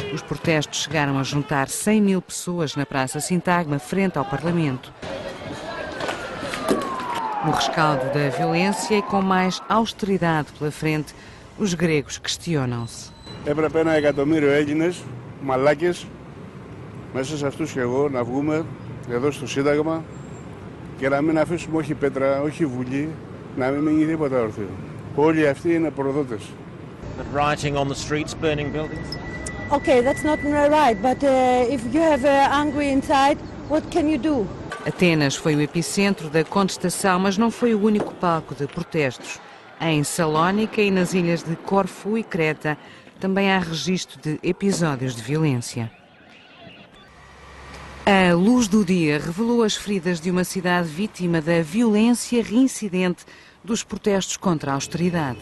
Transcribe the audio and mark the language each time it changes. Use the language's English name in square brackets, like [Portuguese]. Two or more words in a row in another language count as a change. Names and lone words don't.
[Portuguese] Os protestos chegaram a juntar 100 mil pessoas na Praça Sintagma, frente ao Parlamento. No rescaldo da violência e com mais austeridade pela frente, os gregos questionam-se. [Greek] Έπρεπε 1 εκατομμύριο Έλληνες, μαλάκες, μέσα σε αυτούς και εγώ, να βγούμε εδώ στο Σύνταγμα και να μην αφήσουμε όχι πέτρα, όχι βουλή, να μην μείνει τίποτα ορθίο. Όλοι αυτοί είναι προδότες. [English] But rioting on the streets, burning buildings? Okay, that's not right, but if you have angry inside, what can you do? [Portuguese] Atenas foi o epicentro da contestação, mas não foi o único palco de protestos. Em Salónica e nas ilhas de Corfu e Creta também há registro de episódios de violência. A luz do dia revelou as feridas de uma cidade vítima da violência reincidente dos protestos contra a austeridade.